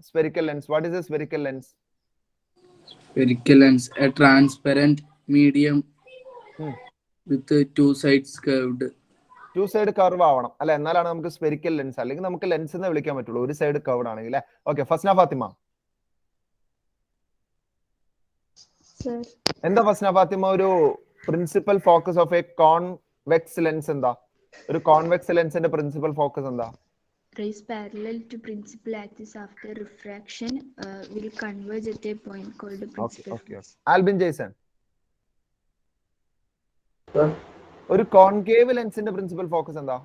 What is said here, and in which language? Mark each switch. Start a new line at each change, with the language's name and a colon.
English: Spherical lens, what is a spherical lens? Spherical lens, a transparent medium with 2 sides curved.
Malayalam: To side curve ആവണം അല്ലെ, എന്നാലാണ് നമുക്ക് spherical lens, അല്ലെങ്കിൽ നമുക്ക് lens എന്ന് വിളിക്കാൻ പറ്റുള്ളൂ ഒരു സൈഡ് കർവ് ആണെങ്കിൽ. ഓക്കെ, ഫസ്ന ഫാത്തിമ. എന്താ ഫസ്ന ഫാത്തിമ ഒരു
English: Principal focus of a convex lens എന്താ?
Malayalam: ഒരു കോൺവെക്സ് ലെൻസിന്റെ പ്രിൻസിപ്പൽ ഫോക്കസ് എന്താ?
English: Rays parallel to principal axis after refraction will converge at a point called the principal focus.
Malayalam: Albin Jason,
English: Sir.
Malayalam: ഒരു കോൺകേവ് ലെൻസിന്റെ principal focus എന്താ?